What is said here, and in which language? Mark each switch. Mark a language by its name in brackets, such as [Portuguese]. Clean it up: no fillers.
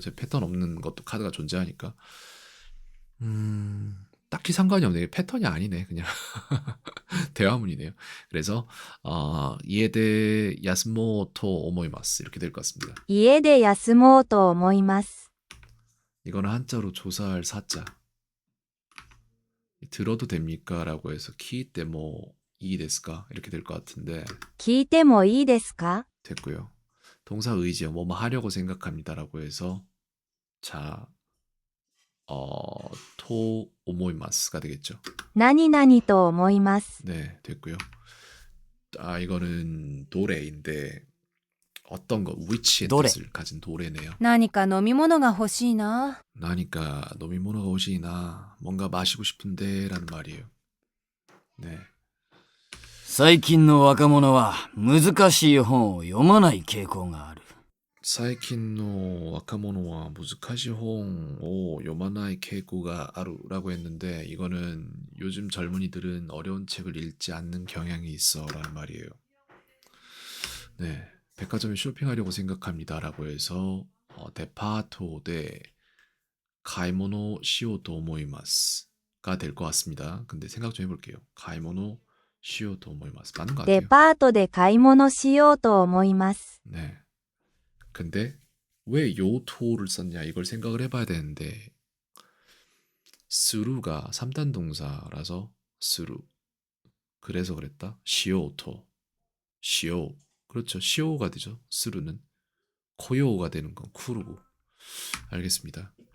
[Korean] 제 패턴 없는 것도 카드가 존재하니까. 딱히 상관이 없네. 패턴이 아니네. 그냥 대화문이네요. 그래서 [Japanese] 이에대 야스모토 오모이마스 [Korean] 이렇게 될 것 같습니다. [Japanese] 家で休もうと思います。 [Korean] 이거는 한자로 조사할 사자. 들어도 됩니까? 라고 해서 [Japanese] 키 때 뭐 이 데스까? [Korean] 이렇게 될 것 같은데 [Japanese] 聞いてもいいですか？ [Korean] 됐고요. 동사 의지요. 뭐뭐 하려고 생각합니다. 라고 해서 자, [Japanese] 토 오모이마스가 [Korean] 되겠죠. [Japanese] 何々と思います。 [Korean] 네, 됐고요. 이거는 도레인데 어떤 거, 위치의 [Japanese] 도레. [Korean] 뜻을 가진 도레네요. [Japanese] 何か飲み物が欲しいな。 나니까 노미모노가 오시나 [Korean] 뭔가 마시고 싶은데 라는 말이에요. 네. [Japanese] 最近の若者は難しい本を読まない傾向がある。 사이킨노 와카모노와 무즈카시홍 요마나이 케이코가 아루라고 [Korean] 했는데 이거는 요즘 젊은이들은 어려운 책을 읽지 않는 경향이 있어 라는 말이에요. 네, 백화점에 쇼핑하려고 생각합니다 라고 해서 [Japanese] 데파토데 가이모노 시오토 오모이마스가 [Korean] 될 것 같습니다. 근데 생각 좀 해볼게요. [Japanese] 가이모노 시오토 오모이마스 [Korean] 맞는 것 [Japanese] デ [Korean] 같아요. [Japanese] パートで買い物しようと思います。 [Korean] 네. 근데 왜 요토를 썼냐 이걸 생각을 해봐야 되는데 스루가 3단 동사라서 스루 그래서 그랬다. 시오토 시오 그렇죠. 시오가 되죠. 스루는 코요가 되는 건 쿠르고 알겠습니다.